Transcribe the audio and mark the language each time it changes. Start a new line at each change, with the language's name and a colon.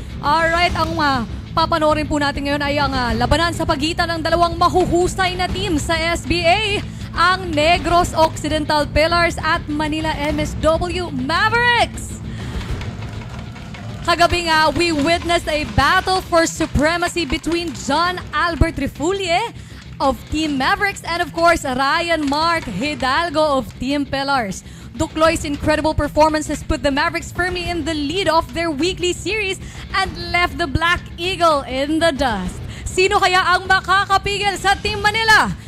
Filipino: Alright, ang papanoorin po natin ngayon ay ang labanan sa pagitan ng dalawang mahuhusay na team sa SBA, ang Negros Occidental Pillars at Manila MSW Mavericks. Kagabi nga,
English: we witnessed a battle for supremacy between John Albert Refulie of Team Mavericks and of course, Ryan Mark Hidalgo of Team Pillars. Ducloy's incredible performances put the Mavericks firmly in the lead of their weekly series and left the Black Eagle in the dust.
Filipino: Sino kaya ang makakapigil sa Team Manila?